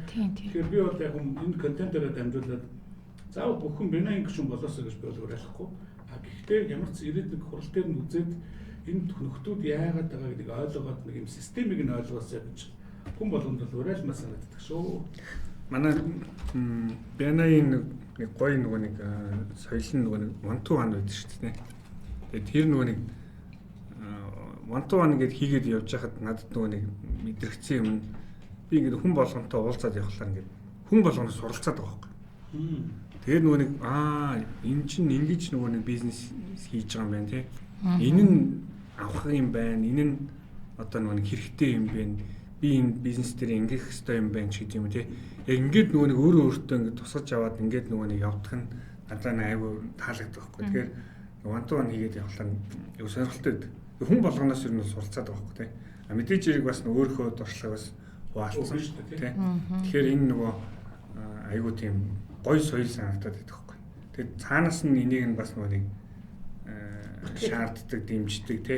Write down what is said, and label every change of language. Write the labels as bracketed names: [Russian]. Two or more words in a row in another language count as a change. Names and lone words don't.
[Mongolian] Тэгэхээр би бол яг энэ контентоор дамжуулаад заавал бүхэн Бинай гişүн болоосоо гэж би бол уриалахгүй. Гэхдээ ямар ч ирээд нэг хурал дээр нь үзээд энэ нөхдүүд яагаад байгаа гэдгийг ойлгоод нэг юм системийг нь ойлгоосоо гэж хүн болгонд бол уриалмаа санагддаг шүү. Манай Бянагийн нэг гоё нөгөө нэг соёлын нөгөө нэг [English] one-to one [Mongolian] байдаг шүү дээ. Тэгээд тэр нөгөө нэг [English] one-to one [Mongolian] гэдээ хийгээд явж байхад надад нөгөө нэг мэдрэгцсэн юм. Би ингээд хүн болгонтой уулзаад явхлаа ингээд хүн болгоноос суралцаад байгаа байхгүй. Тэгээд нөгөө нэг энэ чинь ингэж нөгөө нэг бизнес хийж байгаа юм байна тий. Энэ нь авах юм байна. Энэ нь одоо нөгөө нэг хэрэгтэй юм байна. Би энэ бизнес дээр ингэх хэрэгтэй юм байна ч гэдэг юм тий. Яг ингээд нөгөө нэг өөрөө өөртөө ингээд тусгаж аваад ингээд нөгөө нэг явах нь надад айгүй таалагддаг байхгүй. Тэгэхээр [English] one-to-one [Mongolian] хийгээд явхлаа айгүй сонирхолтой байдаг. Хүн болгоноос ер нь суралцаад байгаа байхгүй тий. Мэдээж хэрэг бас өөрийнхөө дуршлагаас хуваалцсан тий. Тэгэхээр энэ нөгөө айгүй тийм гоё соёл санагдаад байдаг байхгүй. Тэгээд цаанаас нь энийг нь бас нэг шаарддаг, дэмждэг тий.